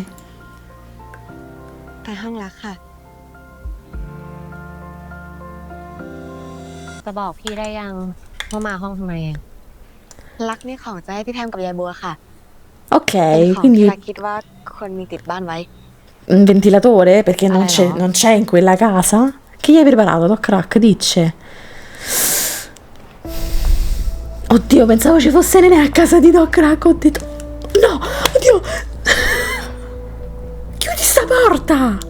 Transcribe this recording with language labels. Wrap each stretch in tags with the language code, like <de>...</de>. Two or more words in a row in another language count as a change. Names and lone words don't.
<th>ไปห้องรักค่ะ จะบอกพี่ได้ยังว่ามาห้องทำไมอะรักนี่ของจะให้พี่แพมกับยายบัวค่ะ</th> <it>Ok,</it> <th>เป็นของที่</th> <it>quindi</it> <th>รักคิดว่าคนมีติดบ้านไว้</th> <it>un ventilatore perché non no. non c'è in quella casa? Che gli hai preparato, Doc Rack? Dice. Oddio, pensavo ci fosse Nenè a casa di Doc Rack. Ho detto no, oddio. Chiudi sta porta.</it>